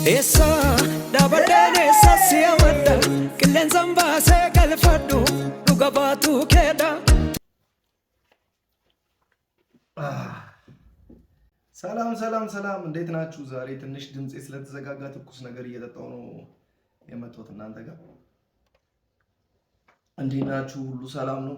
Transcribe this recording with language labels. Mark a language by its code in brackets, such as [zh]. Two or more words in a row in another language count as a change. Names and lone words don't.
[am] Essa da badene sasia wada killen zamba se galfadu duga batu keda ሰላም እንዴት ናችሁ? ዛሬ ትንሽ ድምጼ ስለተዘጋጋ ትኩስ ነገር እየጠጣው ነው የመጣሁት እናንተ ጋር። እንዴት ናችሁ? ሁሉ ሰላም ነው?